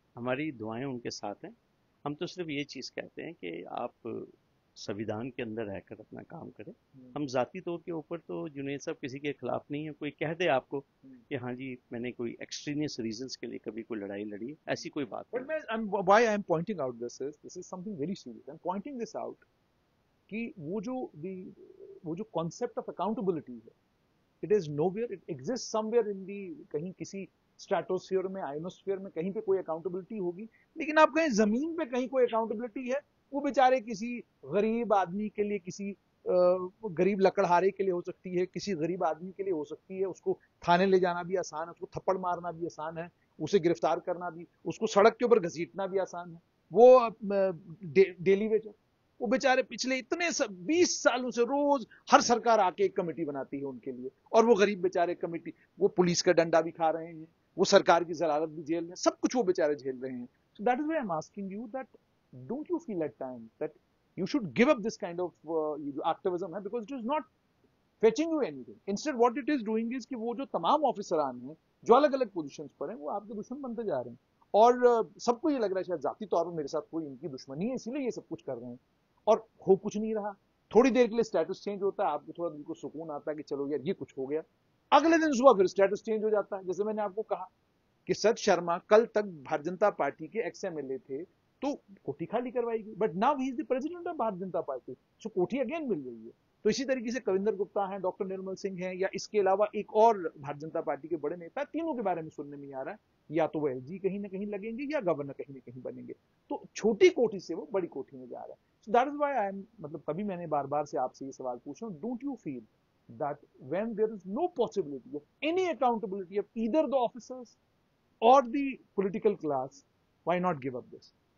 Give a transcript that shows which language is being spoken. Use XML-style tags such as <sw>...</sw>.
<ur>ہماری دعائیں ان کے ساتھ ہیں. ہم تو صرف یہ چیز کہتے ہیں کہ آپ سویدھان کے اندر رہ کر اپنا کام کریں. ہم ذاتی طور کے اوپر تو جنید صاحب کسی کے خلاف نہیں ہے. کوئی کہہ دے آپ کو کہ ہاں جی میں نے کوئی ایکسٹرینیس ریزنس کے لیے کبھی کوئی لڑائی لڑی, ایسی کوئی بات نہیں.</ur> <en>Why I am pointing out this is something very serious. I'm pointing this out</en> <ur>کہ وہ جو</ur> <en>concept of accountability</en> <ur>ہے,</ur> <en>it is nowhere, it exists somewhere in the</en> <ur>کہیں کسی اسٹریٹوسفیئر میں, آئنوسفیئر میں کہیں پہ کوئی اکاؤنٹیبلٹی ہوگی, لیکن آپ کہیں زمین پہ کہیں کوئی اکاؤنٹیبلٹی ہے. وہ بیچارے کسی غریب آدمی کے لیے, کسی غریب لکڑہارے کے لیے ہو سکتی ہے, کسی غریب آدمی کے لیے ہو سکتی ہے. اس کو تھانے لے جانا بھی آسان ہے, اس کو تھپڑ مارنا بھی آسان ہے, اسے گرفتار کرنا بھی, اس کو سڑک کے اوپر گھسیٹنا بھی آسان ہے. وہ ڈیلی ویجر, وہ بیچارے پچھلے اتنے 20 سالوں سے روز ہر سرکار آ کے ایک کمیٹی بناتی ہے ان کے لیے, اور وہ غریب بیچارے کمیٹی, وہ پولیس کا ڈنڈا بھی کھا رہے ہیں, وہ سرکار کی ضرارت بھی جھیل رہے ہیں, سب کچھ وہ بیچارے جھیل رہے ہیں.</ur> <en>So that is why I'm asking you that don't you feel at times that you should give up this kind of activism, because it is not fetching you anything. Instead what it is doing is</en> <ur>کہ وہ جو تمام آفیسران ہیں جو الگ الگ positions پر ہیں, وہ آپ کے دشمن بنتے جا رہے ہیں, اور سب کو یہ لگ رہا ہے شاید ذاتی طور پر میرے ساتھ کوئی ان کی دشمنی ہے, اسی لیے یہ سب کچھ کر رہے ہیں, اور ہو کچھ نہیں رہا. تھوڑی دیر کے لیے اسٹیٹس چینج ہوتا ہے, آپ کو تھوڑا دل کو سکون آتا ہے کہ چلو یار یہ کچھ ہو گیا. اگلے دن صبح پھر اسٹیٹس چینج ہو جاتا ہے. جیسے میں نے آپ کو کہا کہ ست شرما کل تک بھارت جنتا پارٹی کے ایکس ایم ایل اے تھے, تو کوٹھی خالی کروائی گئی,</ur> <en>but now he is the president of</en> <ur>Bharat Janata party, so Kothi again مل گئی ہے. تو اسی طریقے سے کویندر گپتا ہیں, ڈاکٹر نرمل سنگھ ہیں, یا اس کے علاوہ ایک اور بھارت جنتا پارٹی کے بڑے نیتا, تینوں کے بارے میں سننے میں آ رہا ہے یا تو وہ ایل جی کہیں نہ کہیں لگیں گے یا گورنر کہیں نہ کہیں بنیں گے. تو چھوٹی کوٹھی سے وہ بڑی کوٹھی میں جا رہا ہے.</ur> <en>So that is why I am,</en> <ur>مطلب تبھی میں نے بار بار سے آپ سے یہ سوال پوچھا ہوں,</ur> <en>Don't you feel that when there is no possibility of any accountability of either the officers or the political class, why not give up this?</en>